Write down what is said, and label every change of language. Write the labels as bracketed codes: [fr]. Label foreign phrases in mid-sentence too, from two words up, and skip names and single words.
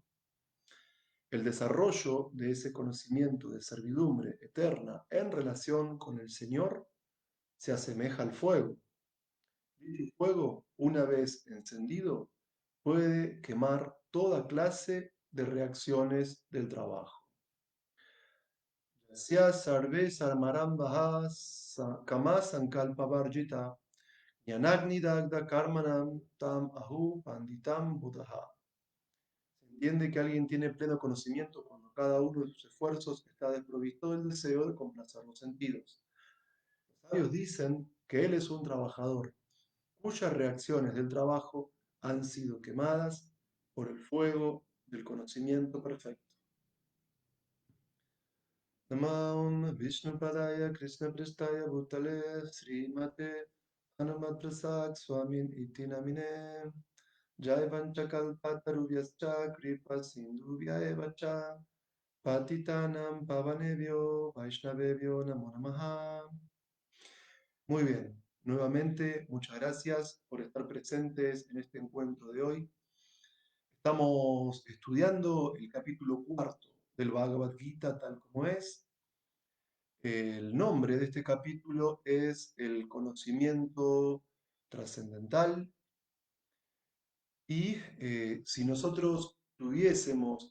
[es] El desarrollo de ese conocimiento de servidumbre eterna en relación con el Señor se asemeja al fuego. Dicho fuego, una vez encendido, puede quemar toda clase de reacciones del trabajo. [sa] Yasya sarve sarmarambaha kama sankalpa varjita yanagni dagda karmanam tam ahu panditam buddha. [es] Se entiende que alguien tiene pleno conocimiento cuando cada uno de sus esfuerzos está desprovisto del deseo de complacer los sentidos. Los sabios dicen que él es un trabajador cuyas reacciones del trabajo han sido quemadas por el fuego del conocimiento perfecto. [sa] Namam Vishnu Padaya Krishna Prestaya Bhutale Srimate Hanumat Prasad Swamin Iti Namine Jai Vanchakalpatarubhyascha Kripa Sindhubhya Evacha Patitanam Pavanebhyo Vaishnavebhyo Namo Namaha. [es] Muy bien, nuevamente muchas gracias por estar presentes en este encuentro de hoy. Estamos estudiando el capítulo cuarto del Bhagavad Gita tal como es. El nombre de este capítulo es el conocimiento trascendental y si nosotros tuviésemos